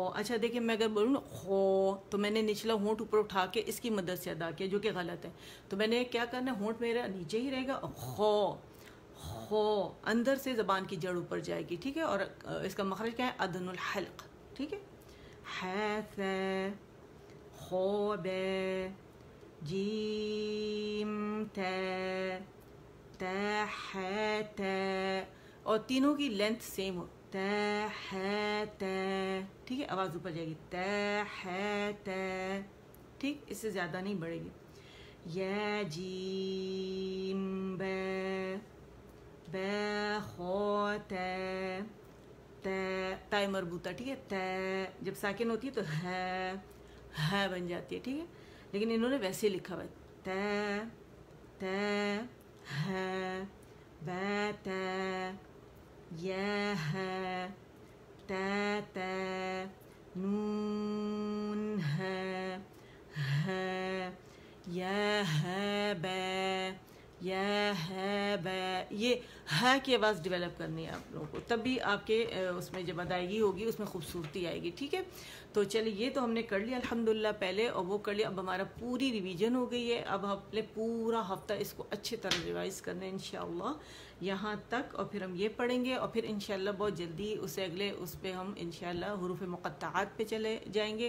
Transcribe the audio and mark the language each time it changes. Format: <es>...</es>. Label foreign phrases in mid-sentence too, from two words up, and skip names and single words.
<ur>اچھا دیکھیں، میں اگر بولوں نا خو تو میں نے نچلا ہونٹ اوپر اٹھا کے اس کی مدد سے ادا کیا، جو کہ غلط ہے. تو میں نے کیا کرنا ہے، ہونٹ میرا نیچے ہی رہے گا. خو، خو اندر سے زبان کی جڑ اوپر جائے گی، ٹھیک ہے. اور اس کا مخرج کیا ہے؟</ur> <ar>ادن الحلق،</ar> <ur>ٹھیک ہے. ہا ثا، خو با، جیم تا، تا ہا تا. اور تینوں کی</ur> <en>length same</en> <ur>ہو، تا ہا تا، ٹھیک ہے. آواز اوپر جائے گی، تا ہا تا، ٹھیک. اس سے زیادہ نہیں بڑھے گی. یا جیم با، با خو تا، تا، تا مربوطہ، ٹھیک ہے. تا جب ساکن ہوتی ہے تو ہا بن جاتی ہے، ٹھیک ہے. لیکن انہوں نے ویسے لکھا ہوا ہے، تا، تا، ہا، با تا، یا ہا، تا تا، نون ہا، ہا، یا ہا با، یا ہا با. یہ ہا کی آواز ڈیولپ کرنی ہے آپ لوگوں کو، تب بھی آپ کے اس میں جب ادائیگی ہوگی اس میں خوبصورتی آئے گی، ٹھیک ہے. تو چلیے یہ تو ہم نے کر لیا الحمدللہ پہلے، اور وہ کر لیا. اب ہمارا پوری ریویژن ہو گئی ہے. اب ہم نے پورا ہفتہ اس کو اچھی طرح ریوائز کرنا ہے انشاءاللہ یہاں تک، اور پھر ہم یہ پڑھیں گے، اور پھر انشاءاللہ بہت جلدی اسے اگلے اس پہ ہم انشاءاللہ حروف مقطعات پہ چلے جائیں گے.</ur>